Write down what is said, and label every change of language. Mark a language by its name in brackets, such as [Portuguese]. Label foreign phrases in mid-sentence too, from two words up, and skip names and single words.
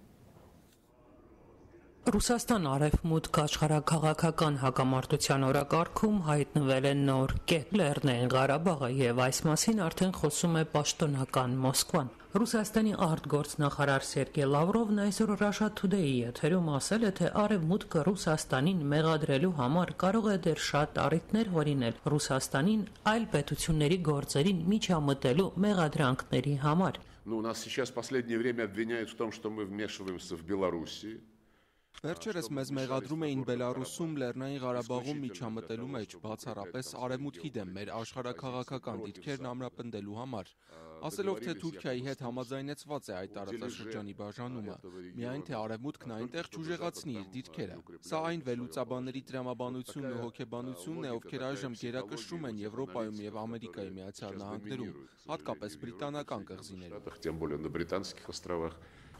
[Armenian] Ռուսաստան արևմուտք աշխարհաքաղաքական հակամարտության օրակարգում հայտնվել է նոր կետ։ Լեռնային Ղարաբաղը եւ այս մասին արդեն խոսում է պաշտոնական Մոսկվան։ Ռուսաստանի արտգործնախարար Սերգեյ Լավրովն այսօր Russia Today-ի եթերում ասել է, թե արևմուտքը Ռուսաստանին մեղադրելու համար կարող է դեռ շատ առիթներ հորինել Ռուսաստանին այլ պետությունների գործերին միջամտելու մեղադրանքների համար։ [Russian] Ну, нас сейчас в последнее время обвиняют в том, что мы вмешиваемся в Белоруссии. [Armenian] Վերջերս մեզ մեղադրում էին Բելարուսում, Լեռնային Ղարաբաղում միջամտելու մեջ, բացառապես արևմուտքի դեմ մեր աշխարհաքաղաքական դիրքերն ամրապնդելու համար, ասելով, թե Թուրքիայի հետ համաձայնեցված է այդ տարածաշրջանի բաժանումը, միայն թե արևմուտքն այնտեղ չուժեղացնի իր դիրքերը։ Սա այն վերլուծաբանների տրամաբանությունն ու հոգեբանությունն է, ովքեր այժմ գերակշռում են Եվրոպայում եւ Ամերիկայի Միացյալ Նահանգներում, հատկապես բրիտանական կղզիներում։